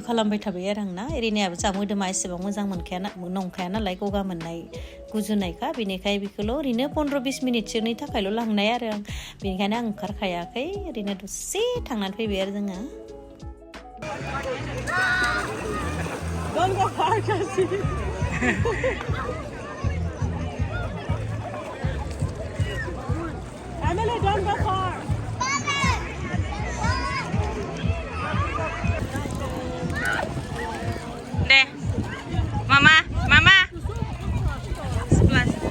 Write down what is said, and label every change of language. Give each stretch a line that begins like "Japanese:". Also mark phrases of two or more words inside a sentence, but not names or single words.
Bodo: खालामबाय थाबाय आरो आंना एरिनायाबो जा मोदोमा एसेबां मोजां नंखाया नालाय गगा मोननाय गुजुनायखा बेनिखाय बेखौल' ओरैनो 15-20 मिनिटसोनि थाखायल' लांनाय आरो आं बेनिखायनो आं ओंखारखायाखै ओरैनो दसे थांनानै फैबाय आरो जोङो
English: Don't go far, Cassie. Emily, don't go far. deh mama 11